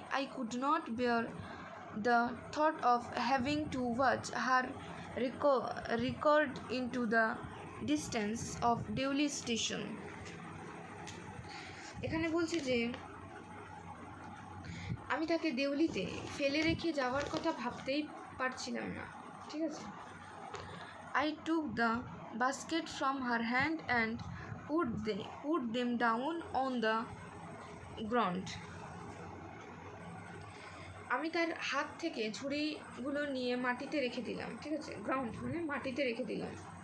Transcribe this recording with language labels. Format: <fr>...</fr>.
<en>I could not bear the thought of having to watch her record into the distance of Dewley Station.</en> <bn>এখানে বলছে যে আমি তাকে দেউলিতে ফেলে রেখে যাওয়ার কথা ভাবতেই পারছিলাম না, ঠিক আছে।</bn> <en>I took the basket from her hand and put them down on the ground.</en> <bn>আমি তার হাত থেকে ঝুড়িগুলো নিয়ে মাটিতে রেখে দিলাম, ঠিক আছে, গ্রাউন্ড মানে মাটিতে রেখে দিলাম।</bn>